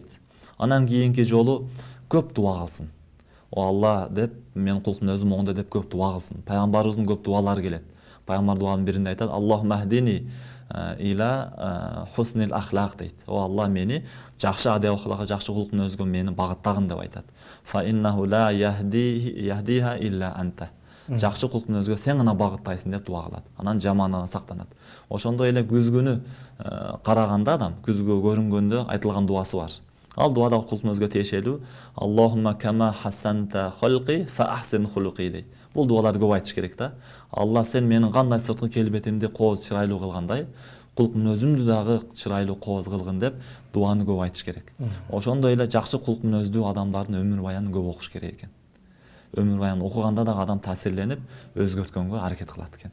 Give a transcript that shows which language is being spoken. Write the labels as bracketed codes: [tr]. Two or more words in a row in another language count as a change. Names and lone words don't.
[ky] Анан кийинки жолу көп дуа кылсын. О Алла деп мен кулк мүнөзүм оңдо деп көп дуа кылсын. Пайгамбарыбыздын көп дуалары келет. Пайгамбар дуанын биринде айтат: [ar] اللهم اهدني إلى حسن الأخلاق [ky] дейт. О Алла мени жакшы адеп акылга, жакшы кулк мүнөзгө мени багыттагын деп айтат. [ar] فإنه لا يهديها إلا أنت. [ky] Жакшы кулк мүнөзгө сен гана багыттайсың деп дуа кылат. Анан жамандан сактанат. Ошондой эле күзгүнү караганда адам, күзгө көрүнгөндө айтылган дуасы бар. Ал дуада кулк мүнөзгө тиешелүү: [ar] اللهم كما حسنت خلقي فأحسن خلقي дейт. [ky] Бул дуаларды көп айтыш керек да. Алла сен менин кандай сырткы келбетимди кооз чырайлуу кылгандай, кулк мүнөзүмдү дагы чырайлуу кооз кылгын деп дуаны көп айтыш керек. Ошондой эле жакшы кулк мүнөздүү адамдардын өмүр баянын көп окуш керек экен. Өмүр баянын окуганда дагы адам таасирленип, өзгөрткөнгө аракет кылат экен.